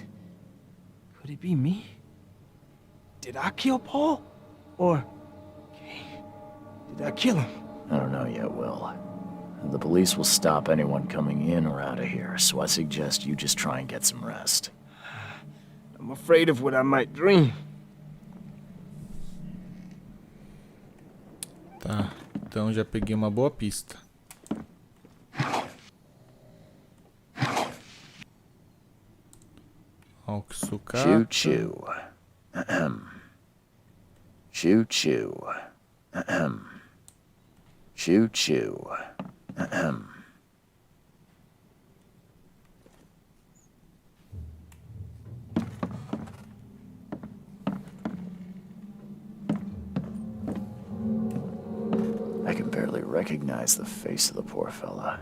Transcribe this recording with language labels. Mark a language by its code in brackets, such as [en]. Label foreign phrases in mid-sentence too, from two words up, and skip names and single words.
[en] Could it be me? Did I kill Paul? Or K? Did I kill him? I don't know yet, Will. The police will stop anyone coming in or out of here, so I suggest you just try and get some rest. I'm afraid of what I might dream. [pt] Tá, então já peguei uma boa pista. Ó, que sucata. Choo-choo. Ahem. Choo-choo. Ahem. Choo-choo. Ahem. [en] I can barely recognize the face of the poor fella.